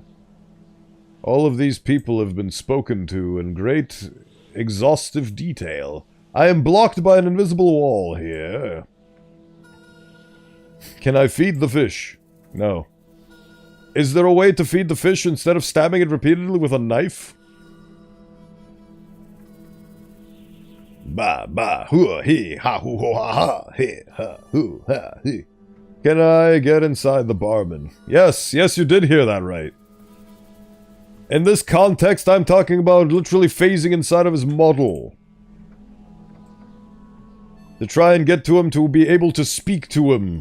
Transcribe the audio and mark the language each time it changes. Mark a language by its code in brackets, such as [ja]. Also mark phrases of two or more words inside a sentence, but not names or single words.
[en] All of these people have been spoken to in great, exhaustive detail. I am blocked by an invisible wall here. Can I feed the fish? No. Is there a way to feed the fish instead of stabbing it repeatedly with a knife? Ba ba hoo he ha hoo ho ha ha he ha hoo ha he. Can I get inside the barman? Yes, you did hear that right. In this context, I'm talking about literally phasing inside of his model. To try and get to him, to be able to speak to him.